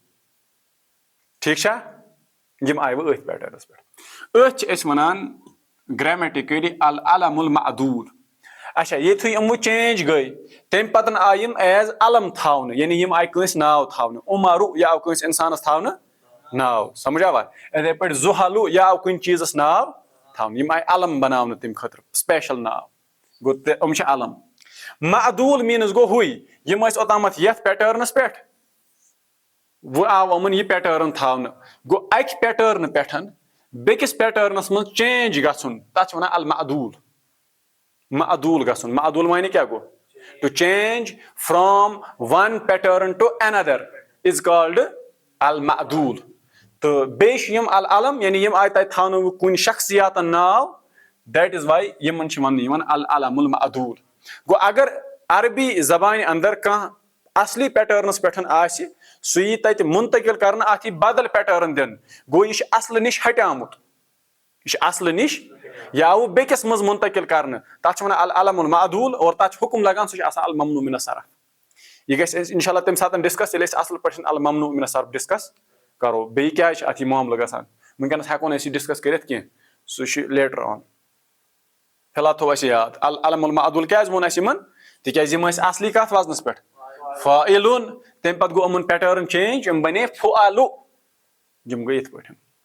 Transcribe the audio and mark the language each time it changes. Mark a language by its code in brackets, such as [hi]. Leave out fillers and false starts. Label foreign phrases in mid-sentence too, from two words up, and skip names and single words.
[ks] ٹھیٖک چھا یِم آیہِ وۄنۍ أتھۍ پیٹٲرنس پٮ۪ٹھ أتھۍ چھِ أسۍ ونان گریمیٹِکلی [ar] العلم المعدوٗل [ks] اچھا یِتھُے یِم وۄنۍ چینج گٔے تمہِ پتہٕ آیہِ یِم ایز علم تھاونہٕ یعنی یِم آیہِ کٲنٛسہِ ناو تھاونہٕ عُمرُ یہِ آو کٲنٛسہِ انسانس تھاونہٕ ناو سمجھاوا یِتھٕے پٲٹھۍ زُحَلُ یہِ آو کُنہِ چیٖزس ناو تھاونہٕ یِم آیہِ علم بناونہٕ تمہِ خٲطرٕ سپیشل ناو گوٚو یِم چھِ علم معدوٗل میٖنٕز گوٚو ہُے یِم ٲسۍ اوٚتامتھ یتھ پیٹٲرنس پٮ۪ٹھ وۄنۍ آو یِمن یہِ پیٹٲرن تھاونہٕ گوٚو اکہِ پیٹٲرنہٕ پٮ۪ٹھ بیٚکِس پیٹٲرنس منٛز چینج گژھُن تتھ چھِ ونان المعدوٗل معدوٗل گژھُن معدوٗل معنی کیٛاہ گوٚو [en] to change from one pattern to another is called [ks] المعدوٗل تہٕ بیٚیہِ چھِ یِم العلم یعنی یِم آیہِ تتہِ تھاونہٕ کُنہِ شخصیاتن ناو [en] that is why [ks] یِمن چھِ وننہٕ یِوان العلم المعدوٗل گوٚو اگر عربی زبانہِ انٛدر کانٛہہ اصلی پیٹٲرنس پٮ۪ٹھ آسہِ سُہ یی تتہِ منتقل کرنہٕ اتھ یی بدل پیٹٲرن دِنہٕ گوٚو یہِ چھُ اصلہٕ نِش ہٹیومُت یہِ چھُ اصلہٕ نِش یہِ آوُ بیٚکِس منٛز منتقل کرنہٕ تتھ چھِ ونان [ar] العلم المعدوٗل [ks] اور تتھ چھُ حُکم لگان سُہ چھُ آسان [ar] الممنوع من الصرف [ks] یہِ گژھِ أسۍ [ar] انشاء اللہ [ks] تمہِ ساتہٕ ڈسکس ییٚلہِ أسۍ اصل پٲٹھۍ [ar] الممنوع من الصرف [ks] ڈسکس کرو بیٚیہِ کیازِ چھُ اتھ یہِ معاملہٕ گژھان ؤنکیٚنس ہیٚکو نہٕ أسۍ یہِ ڈسکس کٔرِتھ کینٛہہ سُہ چھُ [en] later on [ks] فی الحال تھوو اَسہِ یاد [ar] العلم المعدوٗل [ks] کیازِ ووٚن اَسہِ یِمن تِکیازِ یِم ٲسۍ اصلی کتھ وزنس پٮ۪ٹھ فاعلُن تمہِ پتہٕ گوٚو یِمن پیٹٲرن چینج یِم بنے فُعَلُ یِم گٔے یِتھ پٲٹھۍ